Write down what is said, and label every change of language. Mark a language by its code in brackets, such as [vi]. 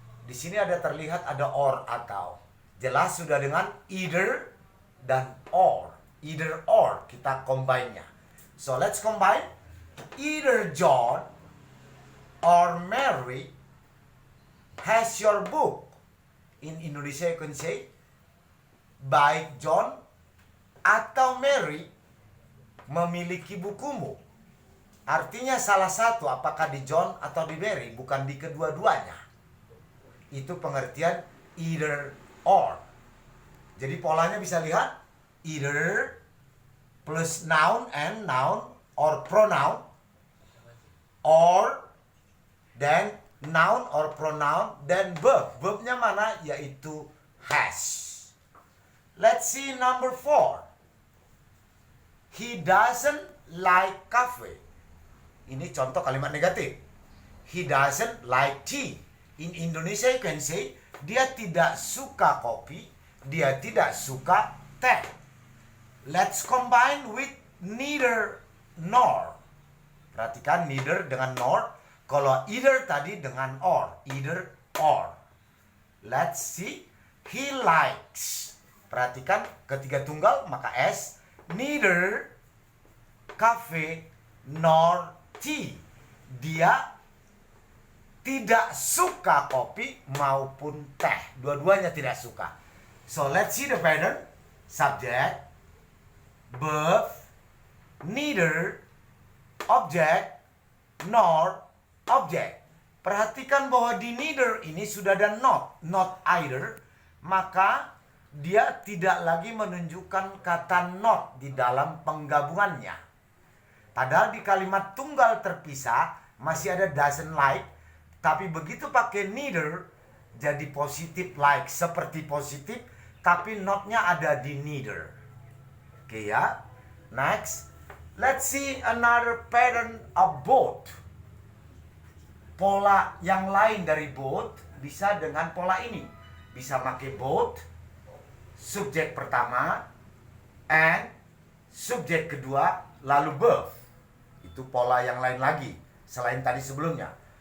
[id] Di sini ada terlihat ada or atau. Jelas sudah dengan either dan or. [en] Either or [id] kita combine-nya. [en] So let's combine. Either John or Mary has your book. In Indonesia you can say [id] baik John atau Mary memiliki bukumu. Artinya salah satu, apakah di John atau di Mary, bukan di kedua-duanya. Itu pengertian either or. Jadi polanya bisa lihat either plus noun and noun or pronoun, or then noun or pronoun, then verb. Verbnya mana? [en] Yaitu has. Let's see number 4. He doesn't like coffee. [id] Ini contoh kalimat negatif. [en] He doesn't like tea. In Indonesia you can say [id] dia tidak suka kopi, dia tidak suka teh. [en] Let's combine with neither nor. [id] Perhatikan neither dengan nor. Kalau either tadi dengan or. Either or. [en] Let's see. He likes. [id] Perhatikan ketiga tunggal maka S. [en] Neither coffee nor tea. [id] Dia tidak suka kopi maupun teh. Dua-duanya tidak suka. [en] So let's see the pattern. Subject, verb, neither, object, nor, object. [id] Perhatikan bahwa di neither ini sudah ada not either. Maka dia tidak lagi menunjukkan kata not di dalam penggabungannya. Padahal di kalimat tunggal terpisah masih ada doesn't like. Tapi begitu pakai neither, jadi positif like, seperti positif, tapi notnya ada di neither. Oke ya. [en] Next, let's see another pattern of both. [id] Pola yang lain dari both bisa dengan pola ini. Bisa pakai both, subjek pertama, and subjek kedua, lalu verb. Itu pola yang lain lagi, selain tadi sebelumnya.